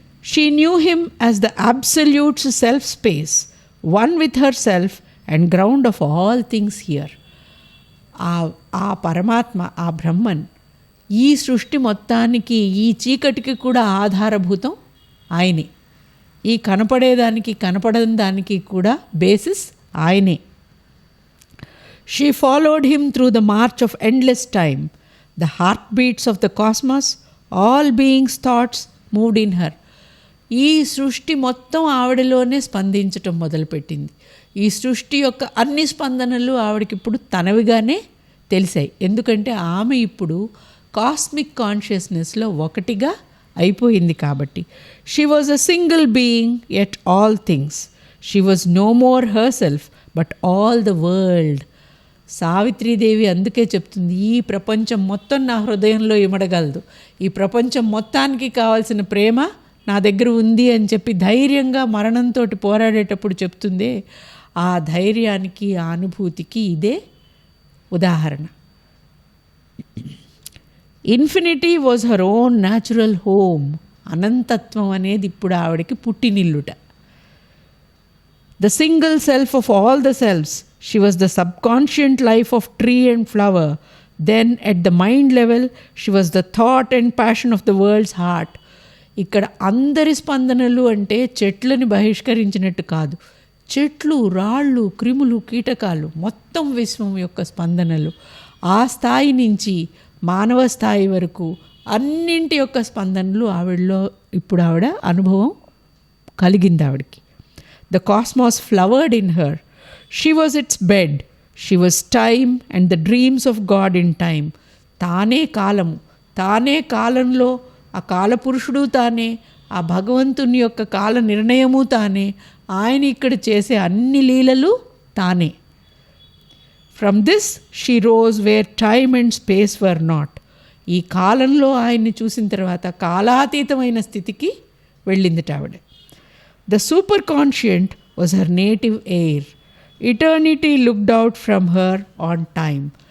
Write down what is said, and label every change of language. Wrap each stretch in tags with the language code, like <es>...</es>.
<en>She knew him as the absolute self-space, one with herself and ground of all things here.</en> <te>ఆ పరమాత్మ, ఆ బ్రహ్మన్ ఈ సృష్టి మొత్తానికి, ఈ చీకటికి కూడా ఆధారభూతం ఆయనే. ఈ కనపడేదానికి కనపడని దానికి కూడా బేసిస్ ఆయనే.</te> <en>She followed him through the march of endless time. The heartbeats of the cosmos, all beings' thoughts moved in her.</en> <te>ఈ సృష్టి మొత్తం ఆవిడలోనే స్పందించటం మొదలుపెట్టింది. ఈ సృష్టి యొక్క అన్ని స్పందనలు ఆవిడకి ఇప్పుడు తనవిగానే తెలిసాయి. ఎందుకంటే ఆమె ఇప్పుడు కాస్మిక్ కాన్షియస్నెస్లో ఒకటిగా అయిపోయింది కాబట్టి.</te> <en>She was a single being at all things. She was no more herself but all the world.</en> <te>Savitri Devi అందుకే చెప్తుంది, ఈ ప్రపంచం మొత్తం నా హృదయంలో ఇమడగలదు, ఈ ప్రపంచం మొత్తానికి కావాల్సిన ప్రేమ నా దగ్గర ఉంది అని చెప్పి ధైర్యంగా మరణంతో పోరాడేటప్పుడు చెప్తుందే, ఆ ధైర్యానికి, ఆ అనుభూతికి ఇదే ఉదాహరణ.</te> <en>Infinity was her own natural home.</en> <te>అనంతత్వం అనేది ఇప్పుడు ఆవిడకి పుట్టినిల్లుట.</te> <en>The single self of all the selves. She was the subconscient life of tree and flower. Then at the mind level, she was the thought and passion of the world's heart.</en> <te>ఇక్కడ అందరి స్పందనలు అంటే చెట్లని బహిష్కరించినట్టు కాదు. చెట్లు, రాళ్ళు, క్రిములు, కీటకాలు, మొత్తం విశ్వం యొక్క స్పందనలు. ఆ స్థాయి నుంచి మానవ స్థాయి వరకు అన్నింటి యొక్క స్పందనలు ఆవిడలో ఇప్పుడు ఆవిడ అనుభవం కలిగింది ఆవిడకి.</te> <en>The cosmos flowered in her. She was its bed. She was time and the dreams of God in time.</en> <te>తానే కాలము, తానే కాలంలో ఆ కాలపురుషుడు తానే, ఆ భగవంతుని యొక్క కాల నిర్ణయము తానే, ఆయన ఇక్కడ చేసే అన్ని లీలలు తానే.</te> <en>From this she rose where time and space were not.</en> <te>ఈ కాలంలో ఆయన్ని చూసిన తర్వాత కాలాతీతమైన స్థితికి వెళ్ళిందిట ఆవిడ.</te> <en>The superconscient was her native air. Eternity looked out from her on time.</en>